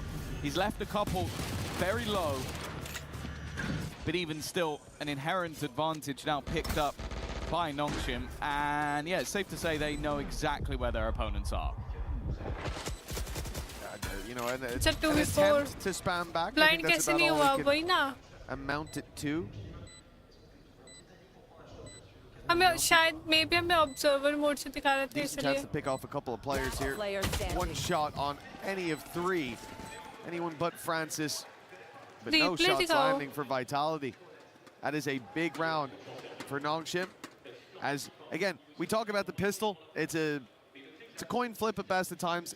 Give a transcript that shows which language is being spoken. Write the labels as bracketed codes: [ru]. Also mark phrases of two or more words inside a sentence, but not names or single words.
[en] He's left a couple very low, but even still, an inherent advantage now picked up by NongShim. And yeah, it's safe to say they know exactly where their opponents are. You know, an it's a 2v4. attempt to spam back. [hi] Blind कैसे नहीं हुआ वही ना? Amount it to. हमें शायद maybe हमें [en] observer mode [hi] से दिखा रहे थे [en] Decent chance to pick off a couple of players here. One shot on any of three. Anyone but Francis. But no shots landing for Vitality. That is a big round for NongShim. As, again, we talk about the pistol. It's a coin flip at best at times.